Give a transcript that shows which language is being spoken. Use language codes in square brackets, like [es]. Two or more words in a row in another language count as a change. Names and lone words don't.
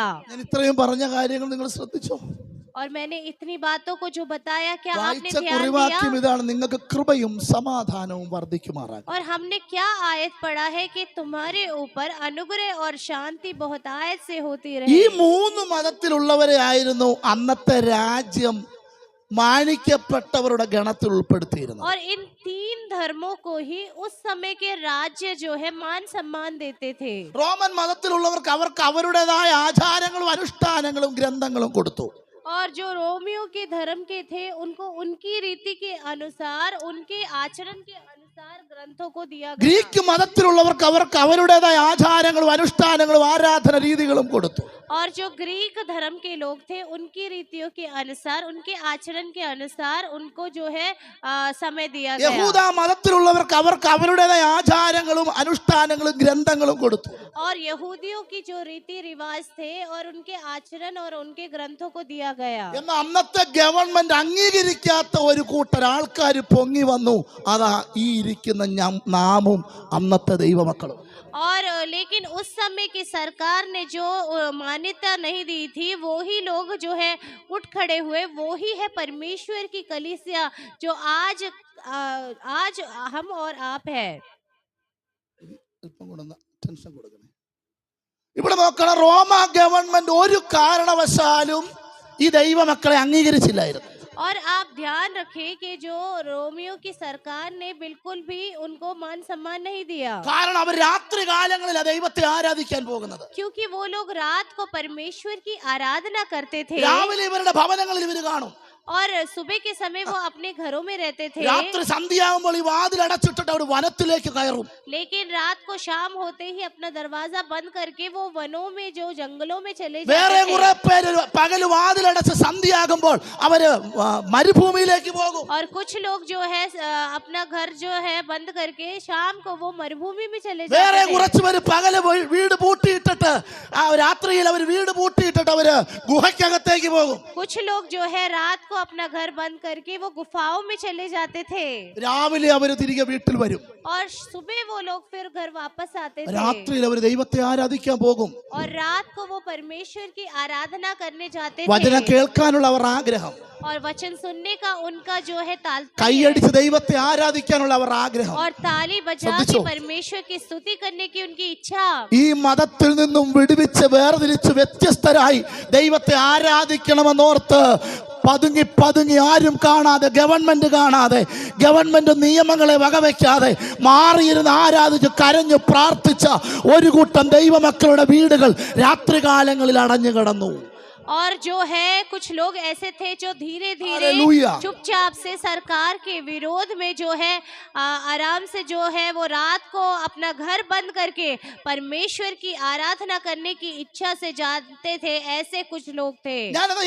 [ml] ഞാൻ ഇത്രയും പറഞ്ഞ കാര്യങ്ങൾ നിങ്ങൾ ശ്രദ്ധിച്ചോ? [hi] और मैंने इतनी बातों को जो बताया, क्या आपने [ml] വായിച്ച [hi] ध्यान [ml] കുറിവാക്യം [hi] दिया? [ml] ഇതാണ്: നിങ്ങൾക്ക് കൃപയും സമാധാനവും വർദ്ധിക്കുമാറാകട്ടെ. [hi] और हमने क्या आयत पढ़ा है कि तुम्हारे ऊपर अनुग्रह और शांति बहुत आयत से होती [ml] ഈ [hi] रहे। [ml] മൂന്ന് മതത്തിലുള്ളവരെ ആയിരുന്നു അന്നത്തെ രാജ്യം മാനിക്കപ്പെട്ടവരുടെ ഗണത്തിൽ ഉൾപ്പെടുത്തിയിരുന്നത്. [hi] और इन तीन धर्मों को ही उस समय के राज्य जो है मान सम्मान देते थे। [ml] റോമൻ മതത്തിലുള്ളവർക്ക് അവർക്ക് അവരുടേതായ ആചാരങ്ങളും അനുഷ്ഠാനങ്ങളും ഗ്രന്ഥങ്ങളും കൊടുത്തു. [hi] और जो रोमियो के धर्म के थे उनको उनकी रीति के अनुसार, उनके आचरण के अनुसार ग्रंथों को दिया गया। [ml] ഗ്രീക്ക് മതത്തിലുള്ളവർക്ക് അവർക്ക് അവരുടേതായ ആചാരങ്ങളും അനുഷ്ഠാനങ്ങളും ആരാധന രീതികളും കൊടുത്തു. [hi] और जो ग्रीक धर्म के लोग थे उनकी रीतियों के अनुसार, उनके आचरण के अनुसार उनको जो है समय दिया गया। [ml] യഹൂദ മതത്തിലുള്ളവർക്ക് അവർക്ക് അവരുടേതായ ആചാരങ്ങളും അനുഷ്ഠാനങ്ങളും ഗ്രന്ഥങ്ങളും കൊടുത്തു. [hi] और यहूदियों की जो रीति रिवाज थे और उनके आचरण और उनके ग्रंथों को दिया गया। [ml] എന്നാൽ അന്നത്തെ ഗവൺമെന്റ് അംഗീകരിക്കാത്ത ഒരു കൂട്ടർ ആൾക്കാർ പൊങ്ങി വന്നു. അതാ ഈ ഇരിക്കുന്ന നാമും അന്നത്തെ ദൈവമക്കളും. [hi] और लेकिन उस समय की सरकार ने जो मान्यता नहीं दी थी, वो ही लोग जो है उठ खड़े हुए, वो ही है परमेश्वर की कलीसिया जो आज हम और आप है। [ml] ഇവിടെ നോക്കണം, റോമ ഗവൺമെന്റ് ഒരു കാരണവശാലും ഈ ദൈവമക്കളെ അംഗീകരിച്ചില്ലായിരുന്നു. [hi] और आप ध्यान रखें कि जो रोमियो की सरकार ने बिल्कुल भी उनको मान सम्मान नहीं दिया, [ml] കാരണം അവർ രാത്രി കാലങ്ങളിലാണ് ദൈവത്തെ ആരാധിക്കാൻ പോകുന്നത്. [hi] क्योंकि वो लोग रात को परमेश्वर की आराधना करते थे [ml] രാവിലെ ഇവരുടെ ഭവനങ്ങളിൽ ഇവർ കാണും. [hi] और सुबह के समय वो अपने घरों में रहते थे। [ml] രാത്രി സന്ധ്യയാകുമ്പോൾ ഈ വാതിൽ അടച്ചിട്ടിട്ട് അവർ വനത്തിലേക്ക് കയറും. [hi] लेकिन रात को शाम होते ही अपना दरवाजा बंद करके वो वनों में, जो जंगलों में चले [ml] വേറെ [hi] जाते [ml] കുറെ [hi] थे। [ml] പേര് പകല് വാതിലടച്ച് സന്ധ്യയാകുമ്പോൾ അവര് മരുഭൂമിയിലേക്ക് പോകും. [hi] और कुछ लोग जो है अपना घर जो है बंद करके शाम को वो मरुभूमि में चले [ml] വേറെ [hi] जाते थे। [ml] കുറച്ച് പേര് പകല് വീട് പൂട്ടിയിട്ടിട്ട് രാത്രിയിൽ അവർ വീട് പൂട്ടിയിട്ടിട്ട് അവര് ഗുഹയ്ക്കകത്തേക്ക് പോകും. [hi] कुछ लोग जो है रात को अपना घर बंद करके वो गुफाओं में चले जाते थे [ml] രാവിലെ അവര് തിരികെ വീട്ടിൽ വരും. [hi] और सुबह वो लोग फिर घर वापस आते थे। [ml] രാത്രിയിൽ അവർ ദൈവത്തെ ആരാധിക്കാൻ പോകും. [hi] और रात को वो परमेश्वर की आराधना करने जाते [ml] വചനം [hi] थे [ml] കേൾക്കാനുള്ള അവർ ആഗ്രഹം, [hi] और वचन सुनने का उनका जो है ताल्पर्य [ml] കൈയടിച്ച് ദൈവത്തെ ആരാധിക്കാനുള്ള അവർ ആഗ്രഹം. [hi] और ताली बजा के [ml] ശ്രദ്ധിച്ചോ? [hi] परमेश्वर की स्तुति करने की उनकी इच्छा। [ml] ഈ മതത്തിൽ നിന്നും വിടുവിച്ച് വേർതിരിച്ച് വ്യത്യസ്തരായി ദൈവത്തെ ആരാധിക്കണമെന്നോർത്ത് പതുങ്ങി പതുങ്ങി ആരും കാണാതെ, ഗവൺമെന്റ് കാണാതെ, ഗവൺമെന്റ് നിയമങ്ങളെ വകവയ്ക്കാതെ മാറിയിരുന്ന് ആരാധിച്ച് കരഞ്ഞു പ്രാർത്ഥിച്ച ഒരു കൂട്ടം ദൈവമക്കളുടെ വീടുകൾ രാത്രികാലങ്ങളിൽ അടഞ്ഞു കിടന്നു. [hi] और जो है कुछ लोग ऐसे थे जो धीरे धीरे हालेलुया। चुपचाप से सरकार के विरोध में जो है आराम से जो है वो रात को अपना घर बंद करके परमेश्वर की आराधना करने की इच्छा से जाते थे। ऐसे कुछ लोग थे।